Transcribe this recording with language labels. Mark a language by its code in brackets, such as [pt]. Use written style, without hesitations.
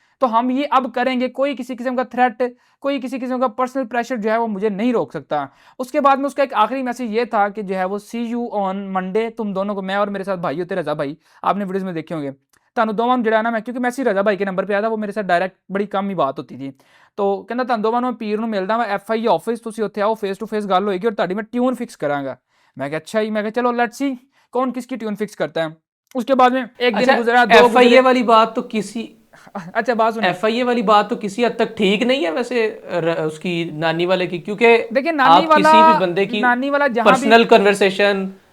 [hi] तो हम ये अब करेंगे। कोई किसी किस्म का थ्रेट, कोई किसी किस्म का पर्सनल प्रेशर जो है वो मुझे नहीं रोक सकता। उसके बाद में उसका एक आखिरी मैसेज ये था कि जो है वो [en] see you on Monday, [hi] तुम दोनों को, मैं और मेरे साथ भाई होते रजा भाई, आपने वीडियोस में देखे होंगे, [pa] ਤੁਹਾਨੂੰ ਦੋਵਾਂ ਨੂੰ ਜਿਹੜਾ ਨਾ, ਮੈਂ [hi] क्योंकि मैसेज रजा भाई के नंबर पे आया था, वो मेरे साथ डायरेक्ट बड़ी कम ही बात होती थी। [pa] तो ਕਹਿੰਦਾ ਤੁਹਾਨੂੰ ਦੋਵਾਂ ਨੂੰ ਪੀਰ ਨੂੰ ਮਿਲਦਾ ਮੈਂ FIA ਆਫਿਸ, ਤੁਸੀਂ ਉੱਥੇ ਆਓ, ਫੇਸ ਟੂ ਫੇਸ ਗੱਲ ਹੋਏਗੀ और ਤੁਹਾਡੀ ਮੈਂ ट्यून फिक्स करांगा। [hi] मैं कहा अच्छा ही, मैं कहा चलो लेट्स सी कौन किसकी ट्यून फिक्स करता है। उसके बाद में एक दिन गुजरा, 2 FIA वाली बात तो किसी, अच्छा बात सुनिए, FIA वाली बात तो किसी हद तक ठीक नहीं है वैसे उसकी नानी वाले की, क्योंकि देखिए नानी वाला, किसी भी बंदे की नानी वाला जहां पर्सनल कन्वर्सेशन